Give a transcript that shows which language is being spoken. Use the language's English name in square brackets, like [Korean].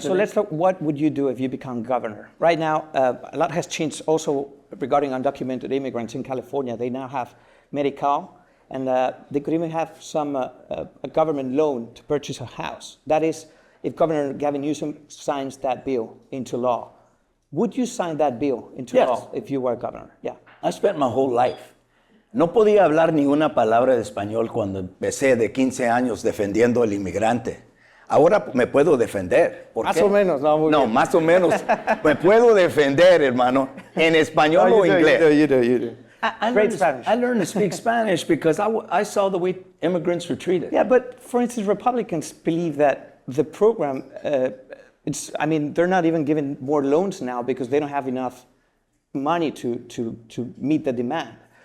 [English] So let's talk, what would you do if you become governor? Right now, a lot has changed also regarding undocumented immigrants in California. They now have Medi-Cal, and they could even have a government loan to purchase a house. That is, if Governor Gavin Newsom signs that bill into law. Would you sign that bill into law if you were governor? Yeah. I spent my whole life. [Spanish] No podía hablar ni una palabra de español cuando empecé de 15 años defendiendo al inmigrante. Ahora me puedo defender. ¿Por Más qué? o menos, no, muy bien. Más o menos. Me puedo defender, hermano, en español o inglés. [English] You do. Great Spanish. I learned to speak Spanish because I saw the way immigrants were treated. Yeah, but for instance, Republicans believe that the program, they're not even giving more loans now because they don't have enough money to meet the demand.